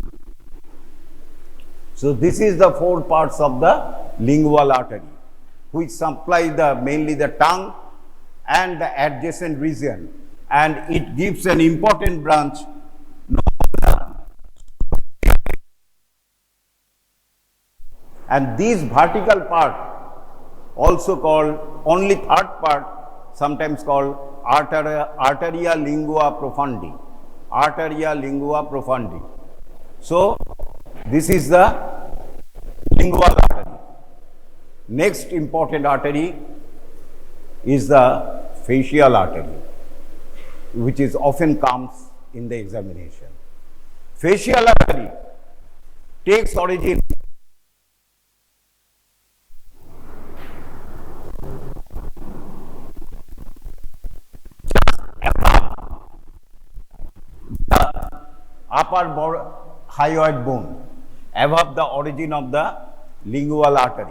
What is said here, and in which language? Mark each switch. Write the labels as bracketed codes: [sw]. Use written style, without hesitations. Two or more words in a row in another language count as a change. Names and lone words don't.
[en] So this is the four parts of the lingual artery, which supply mainly the tongue and the adjacent region, and it gives an important branch and this vertical part, also called only third part, sometimes called arteria lingua profundi. Arteria lingua profundi. So this is the lingual artery. Next important artery is the facial artery, which is often comes in the examination. Facial artery takes origin the upper hyoid bone, above the origin of the lingual artery.